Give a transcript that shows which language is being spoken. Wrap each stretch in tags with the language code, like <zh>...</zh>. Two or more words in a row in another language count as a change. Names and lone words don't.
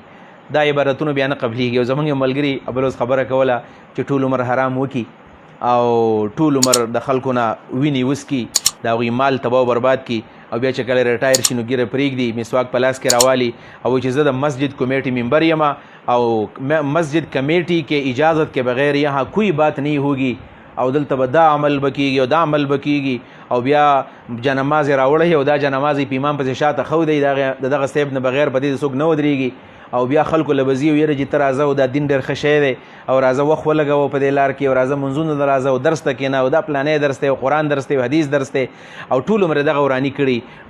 <ps>دا عبارتونه بیا نه قبلیږي. او زموږ یو ملګري بل ورځ خبره کوله چې ټول عمر حرام وکړي او ټول عمر د خلکو نه وینې وسکي، د هغوی مال تباه و برباد کړي، او بیا چې کله ریټایر شي نو ګیره پرېږدي، مسواک په لاس کې راوالي او چې زه د مسجد کمیټي ممبر یم او مسجد کمیټي کې</ps> <ur>اجازت کے بغیر یہاں کوئی بات نہیں ہوگی</ur> <ps>او دلته به دا عمل به کېږي او دا عمل به کېږي، او بیا جنماز یې راوړی او دا جنماز یې په امام پسې شاته ښودی، د دغه صاحب نه بغیر په دې څوک نه ودرېږي، او بیا خلکو له به ځي او یاره چې ته راځه او دا دین ډېر ښه شی دی او راځه وخت ولګوه په دې لار کې او راځه منځونه ته راځه او درس ته کښېنه او دا پلانی درس دی او قرآن درس دی او حدیث درس دی، او ټول عمر دغه وراني کړي.</ps>